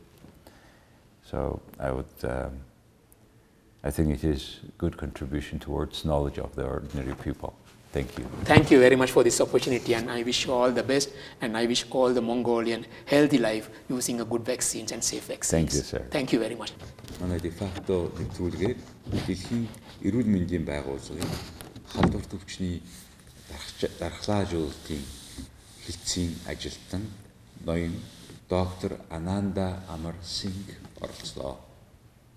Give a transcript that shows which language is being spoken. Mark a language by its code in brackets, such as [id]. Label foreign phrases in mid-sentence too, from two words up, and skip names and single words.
[en] So I think it is a good contribution towards knowledge of the ordinary people. Thank you. Thank you very much for this opportunity, and I wish you all the best, and I wish all the Mongolian healthy life using a good vaccines and safe vaccines. Thank you, sir. Thank you very much. [mn] Манай дефакто нэвтрүүлгээр дэлхийн эрүүл мэндийн байгууллагын халдвар төвчний дархлаажуулалтын хэлтсийн ажилтан ноён доктор Ananda Amarasinghe оролцлоо.